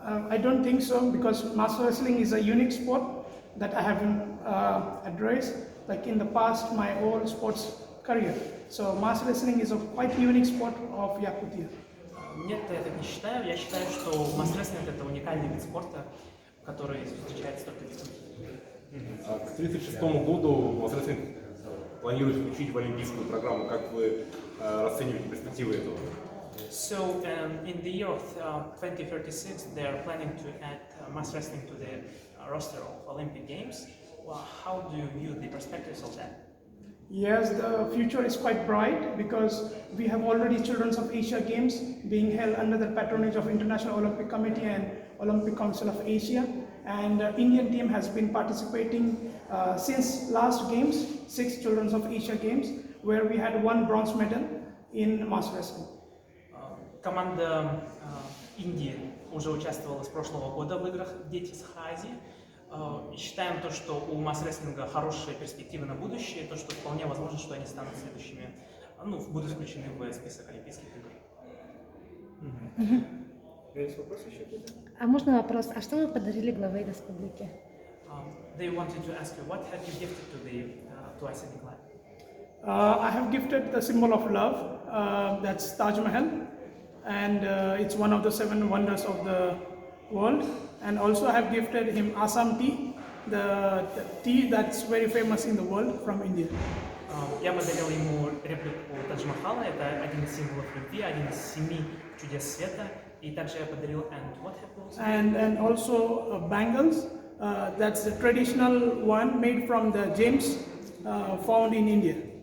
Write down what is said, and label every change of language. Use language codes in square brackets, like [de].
[en] I don't think so, because mass wrestling is a unique sport that I haven't addressed like in the past my whole sports career. So mass wrestling is a quite unique sport of Yakutia. [ru] Нет, я так не считаю. Я считаю, что масс-рестлинг это уникальный вид спорта, который встречается только в Якутии. К 1936 году масс-рестлинг планирует включить в олимпийскую программу. Как вы расцениваете перспективы этого? [en] So in the year of 2036, they are planning to add mass wrestling to the roster of Olympic Games. Well, how do you view the perspectives of that? Yes, the future is quite bright, because we have already Children's of Asia Games being held under the patronage of International Olympic Committee and Olympic Council of Asia, and Indian team has been participating since last games, 6 Children's of Asia Games, where we had 1 bronze medal in mass wrestling. [ru] Команда Индии уже участвовала с прошлого года в играх «Дети с Азии». Считаем то, что у масс-рестлинга хорошие перспективы на будущее, то, что вполне возможно, что они станут следующими, ну, будут включены в список Олимпийских игр. Есть вопросы еще какие-то? А можно вопрос? А что вы подарили главе республики? [en] They wanted to ask you, what have you gifted to Asa Nikolai? I have gifted the symbol of love, that's Taj Mahal, and it's one of the 7 wonders of the world. And also I have gifted him Assam tea, the tea that's very famous in the world from India. [ru] Я подарил ему реплику Тадж-Махала, это один из символов любви, один из 7 чудес света. И также я подарил [en] and also bangles, that's the traditional one made from the gems found in India.